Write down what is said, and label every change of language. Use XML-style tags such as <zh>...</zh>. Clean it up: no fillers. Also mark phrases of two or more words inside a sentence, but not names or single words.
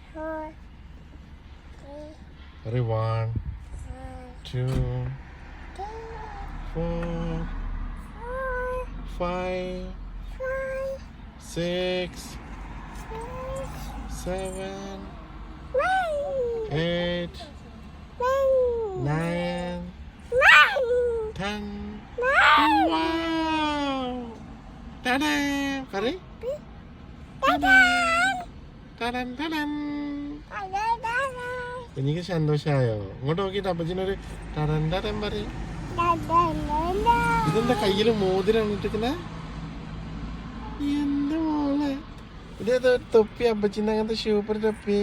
<en>Ready? 1, 2, 4, 5, 6, 7, 8, 9, 10. Wow! Ta-da! Kari? Ta-dan, ta-dan.</en> <ml>എനിക്ക് സന്തോഷമായോ? ഇങ്ങോട്ട് നോക്കിയിട്ട് അപ്പച്ചനൊരു ടടൻ ടടൻ പറയും. ഇതെന്താ കയ്യില് മോതിരം ഇട്ടിരിക്കുന്നെ? എന്താ മോളെ ഇതേതോ തൊപ്പി അപ്പച്ചിന്റെ അങ്ങനത്തെ സൂപ്പർ തൊപ്പി.</ml>